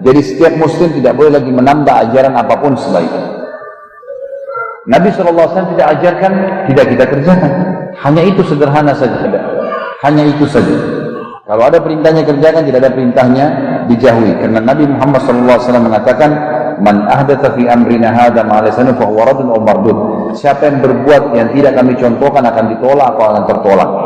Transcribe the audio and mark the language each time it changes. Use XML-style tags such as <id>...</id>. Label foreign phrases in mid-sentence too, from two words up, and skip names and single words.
<id>Jadi setiap muslim tidak boleh lagi menambah ajaran apapun setelah itu. Nabi SAW tidak ajarkan, tidak kita kerjakan. Hanya itu, sederhana saja. Hanya itu saja. Kalau ada perintahnya kerjakan, tidak ada perintahnya dijauhi. Karena Nabi Muhammad SAW mengatakan,</id> <ar>"من أحدث في أمرنا هذا ما ليس منه فهو رد أو مردود."</ar> <id>Siapa yang berbuat yang tidak kami contohkan akan ditolak atau akan tertolak.</id>